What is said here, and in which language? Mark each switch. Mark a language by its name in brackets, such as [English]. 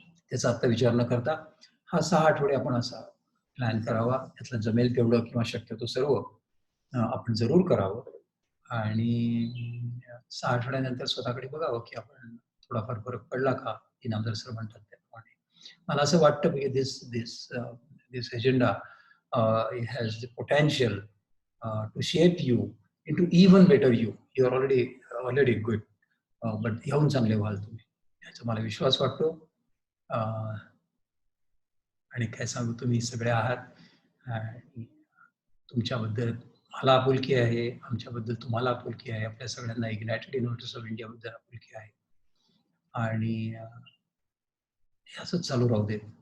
[Marathi] त्याचा आता विचार न करता हा 6 आठवडे आपण असा प्लॅन करावा. त्यातलं जमेल तेवढं किंवा शक्यतो सर्व आपण जरूर करावं आणि 6 आठवड्यानंतर स्वतःकडे बघावं की आपण थोडाफार फरक पडला का, इनामदार सर म्हणतात त्याप्रमाणे. मला असं वाटतं की [English] This agenda has the potential to shape you into even better you. You are already good. [Marathi] But ह्याहून चांगले व्हाल तुम्ही, याचा मला विश्वास वाटतो. आणि काय सांगू, तुम्ही सगळे आहात आणि तुमच्याबद्दल मला आपुलकी आहे, आमच्याबद्दल तुम्हाला आपुलकी आहे, आपल्या सगळ्यांना इग्नायटेड इनोव्हेटर्स ऑफ इंडियाबद्दल आपुलकी आहे आणि हे असंच चालू राहू दे.